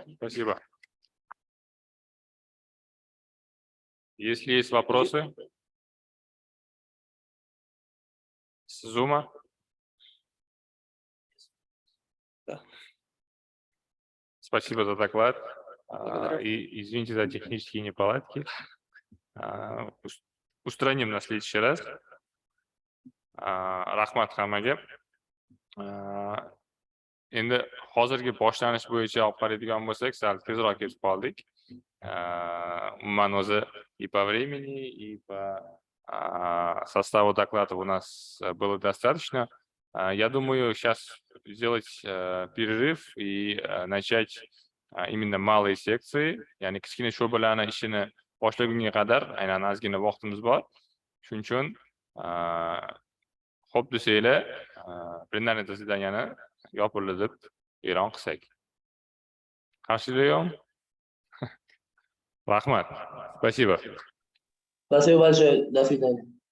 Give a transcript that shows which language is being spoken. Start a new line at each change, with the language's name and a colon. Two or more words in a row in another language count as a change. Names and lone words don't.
Russian: Спасибо. Если есть вопросы с Zoom. Да. Спасибо за доклад. Благодарю. И извините за технические неполадки. Устраним на следующий раз.
Uzbek: Rahmat hammaga. Endi hozirgi boshlanish bo'yicha olib qaraydigan bo'lsak, sal tezroq ketib qoldik. Umuman o'zi
Russian: и по времени, и по составу докладов у нас было достаточно. Я думаю, сейчас сделать перерыв и начать именно малые секции,
Uzbek: ya'ni kichkina sho'balarni ishini boshlagunga qadar aynan ozgina vaqtimiz bor. Shuning uchun xo'p desanglar,
Russian: пленарный заседаниени
Uzbek: yopirilib e'lon qilsak. Qarshilik yo'qmi? Rahmat.
Russian: Спасибо. Спасибо большое. До свидания.